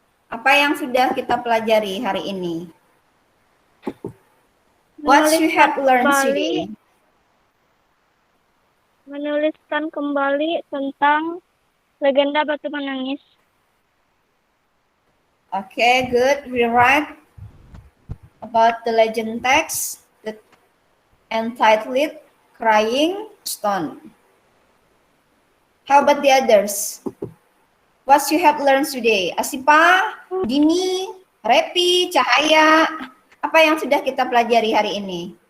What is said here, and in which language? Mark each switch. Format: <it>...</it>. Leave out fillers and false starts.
<id>Apa yang sudah kita pelajari hari ini?</id> <en>What you have learned today?</en> <id>Menuliskan kembali tentang legenda Batu Menangis.</id> <en>Okay, good. We write about the legend text that entitled Crying Stone. How about the others? What you have learned today?</en> <id>Asipa, Dini, Repi, Cahaya, apa yang sudah kita pelajari hari ini?</id>